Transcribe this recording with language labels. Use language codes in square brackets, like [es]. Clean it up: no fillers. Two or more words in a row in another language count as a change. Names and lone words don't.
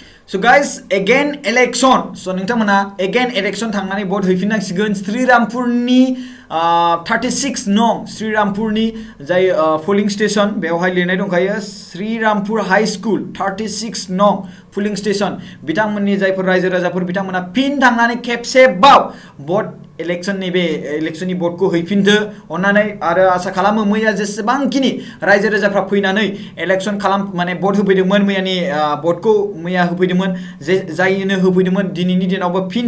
[en] So guys, again election. [brx] So नोंथांमोना [en] again election [brx] थांनानै vote हैफिननांसिगोन श्रीरामपुरनि 36 नं श्रीरामपुरनि जाय [en] polling station [brx] बेवहाय लिरनाय दंखायो श्रीरामपुर हाई स्कुल 36 नं [en] polling station [brx] बिथांमोननि जायफोर रायजो राजाफोर बिथांमोना फिन थांनानै खेबसेबाव vote इलेक्शननि बे इलेक्शननि भटखौ हैफिनदो अननानै आरो आसा खालामो मैया जेसेबांखिनि रायजो राजाफ्रा फैनानै इलेक्शन खालाम माने भट होफैदोंमोन मैयानि भटखौ मैया होफैदोंमोन जायनो होफैदोंमोन दिनैनि दिनावबो फिन